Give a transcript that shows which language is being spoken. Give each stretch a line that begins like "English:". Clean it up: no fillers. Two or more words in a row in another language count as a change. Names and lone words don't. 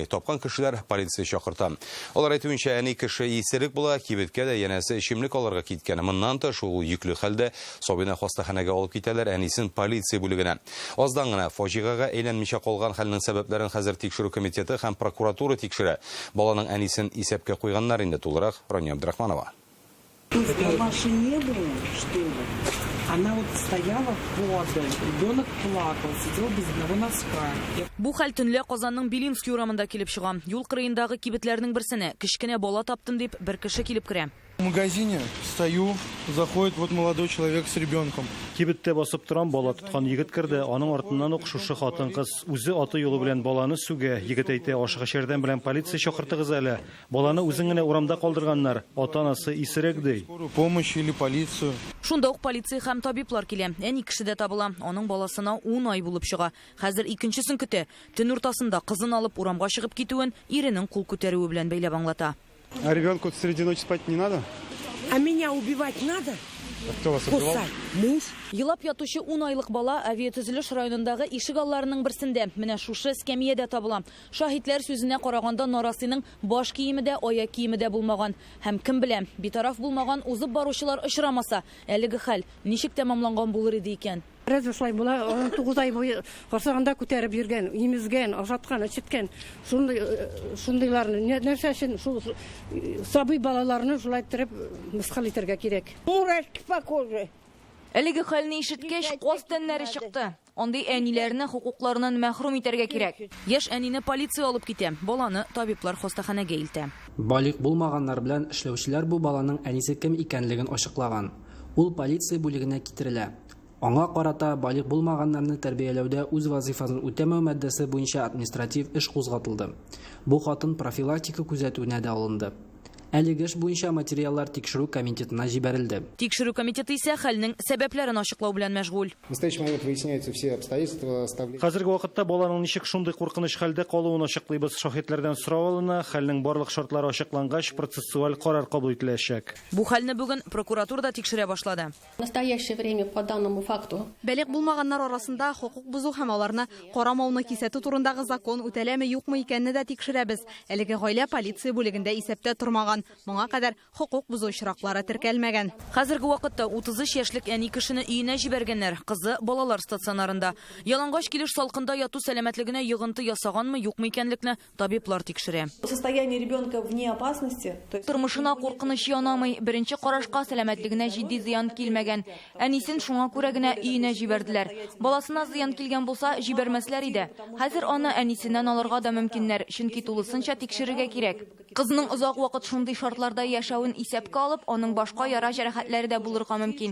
Tatar: Тапкан кешеләр полиция чакырта. Алар әйтүенчә, әни кеше исерек була, кибеткә дә янәсе эчемлек алырга киткән. Моннан тыш ул йөкле хәлдә Сабина хастаханәгә алып китәләр, әнисен полиция бүлегенә. Аздан гына фаҗигага әйләнмичә калган хәлнең сәбәпләрен хәзер тикшерү комитеты һәм прокуратура тикшерә. Баланың әнисен исәпкә куйганнар инде тулырак. Рания Абдрахманова.
Russian: Вашей не было, что ли? Она вот стояла под, ребенок плакал, сидел без одного носка.
Tatar: Бу хәл төнлә Казанның Белинский урамында килеп чыга. Юл кырыендагы кибетләрнең берсенә кечкенә бала таптым дип бер кеше килеп керә.
Russian: В магазине стою, заходит вот молодой человек с ребенком.
Tatar: Кибеттә басып торган бала тоткан егет керде, аның артыннан ук шушы хатын-кыз үзе аты юлы белән баланы сүгә. Егет әйтә, ашыгыч ярдәм белән полиция чакыртыгыз әле. Баланы үзең генә урамда калдырганнар. Ата-анасы исерек ди.
Russian: Помощь или полицию.
Tatar: Шунда ук полиция һәм табиблар килә. Әни кеше дә табыла. Аның баласына 10 ай булып чыга. Хәзер икенчесен көтә. Төн уртасында кызын алып урамга чыгып китүен иренең кул күтәрүе белән бәйләп аңлата.
Russian: А ребенку среди ночи спать не надо? А меня убивать надо? Кто вас убивал? Муж.
Tatar: Елап ятучы 10 айлык бала авиатөзелеш районындагы ишек алларының берсендә менә шушы эскәмиядә табыла. Шаһитлар сүзенә караганда Нарасыйның баш киеме дә, аяк киеме дә булмаган. Һәм кем белә, битараф булмаган узып баручылар очрамаса, әлеге хәл ничек тәмамланган булыр иде икән? Разве шулай була 19 ай буе карсагында күтәреп йөргән, имезгән, ашаткан, эчеткән. Шундыйларны нәрсә өчен шул сабый балаларны шулай иттереп мыскыл итәргә кирәк.
Russian: Мурашки по коже.
Tatar: Әлеге хәлне ишеткәч, каз тәннәре чыкты. Андый әниләрне хукукларыннан мәхрүм итәргә кирәк. Яшь әнине полиция алып китә, баланы табиблар хастаханәгә илтә. Балык булмаганнар белән эшләүчеләр бу баланың әнисе кем икәнлеген ачыклаган. Ул полиция бүлегенә китерелә. Аңа карата балык булмаганнарны тәрбияләүдә үз вазифасын үтәмәү маддәсе буенча административ эш кузгатылды. Бу хатын профилактика күзәтүенә дә алынды. Әлеге эш буенча материаллар тикшерү комитетына җибәрелде. Тикшерү комитеты исә хәлнең сәбәпләрен ачыклау белән мәшгуль.
Russian: В настоящий момент выясняются все обстоятельства.
Tatar: Хәзерге вакытта баланың ничек шундый куркыныч хәлдә калуын ачыклыйбыз. Шаһитләрдән сорау алына, хәлнең барлык шартлары ачыклангач, процессуаль карар кабул ителәчәк. Бу хәлне бүген прокуратурада тикшерә башлады.
Russian: В настоящее время по данному факту
Tatar: Бәлек булмаганнар арасында хукук бузу һәм аларны карамауны кисәтү турындагы закон үтәләме юкмы икәнне дә тикшерәбез. Әлеге гаилә полиция бүлегендә исәптә тормаган. Моңа кадәр хукук бузу очраклары теркәлмәгән. Хәзерге вакытта 33 яшьлек әни кешене өенә җибәргәннәр, кызы балалар стационарында. Ялангач килеш салкында яту сәламәтлегенә йогынты ясаганмы, юкмы икәнлекне табиблар тикшерә.
Russian: Состояние ребенка вне опасности.
Tatar: Тормышына куркыныч янамый, беренче карашка сәламәтлегенә җитди зыян килмәгән. Әнисен шуңа күрә генә өенә җибәрделәр. Баласына зыян килгән булса, җибәрмәсләр иде. Хәзер аны әнисеннән алырга да мөмкиннәр, чөнки тулысынча тикшерергә кирәк. Кызның озак вакыт шундый шартларда яшәвен исәпкә алып, аның башка яра җәрәхәтләре дә булырга мөмкин.